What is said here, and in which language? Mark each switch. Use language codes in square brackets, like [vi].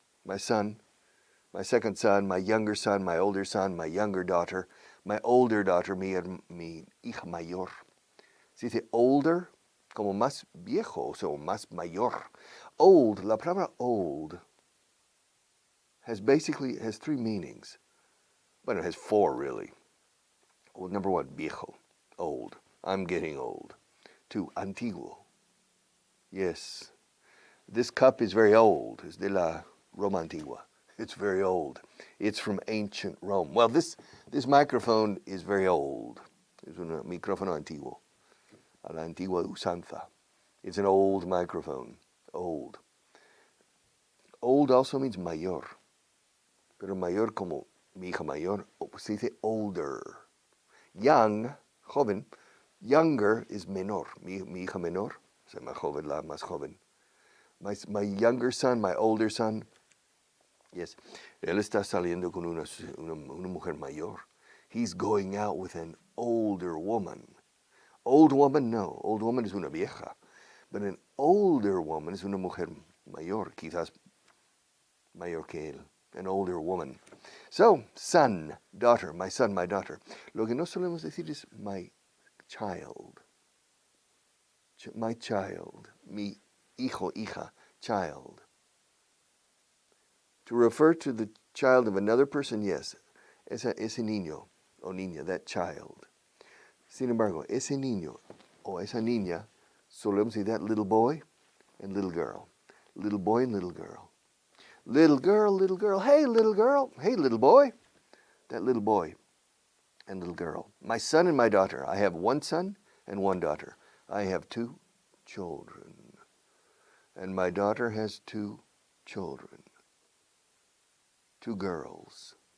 [en] My son, my second son, my younger son, my older son, my younger daughter, my older daughter, [es] mi hija mayor. Se dice older, como más viejo, o sea, más mayor. [en] Old, [es] la palabra [en] old has three meanings. Well, it has four, really. Well, number one, viejo, old. I'm getting old. Two, antiguo. Yes, this cup is very old. [es] Es de la Roma Antigua. [en] It's very old. It's from ancient Rome. Well, this microphone is very old. [es] Es un micrófono antiguo. A la antigua usanza. [en] It's an old microphone. Old. Old also means mayor. [es] Pero mayor como mi hija mayor, se dice older. [en] Young, joven. Younger is menor. [es] Mi hija menor, o sea, más joven, la más joven. [en] My younger son, my older son. [es] Yes, él está saliendo con una mujer mayor. [en] He's going out with an older woman. Old woman, no. Old woman [es] es una vieja. [en] But an older woman [es] es una mujer mayor, quizás mayor que él. [en] An older woman. So, son, daughter, my son, my daughter. [es] Lo que no solemos decir es [en] my child. My child. [es] Mi hijo, hija, [en] child. To refer to the child of another person, yes. [es] Ese niño o niña, [en] that child. [es] Sin embargo, ese niño o esa niña, solemos decir [en] that little boy and little girl. Little boy and little girl. Little girl, hey little girl, hey little boy. That little boy and little girl. My son and my daughter. I have one son and one daughter. I have two children. And my daughter has two children. Two girls.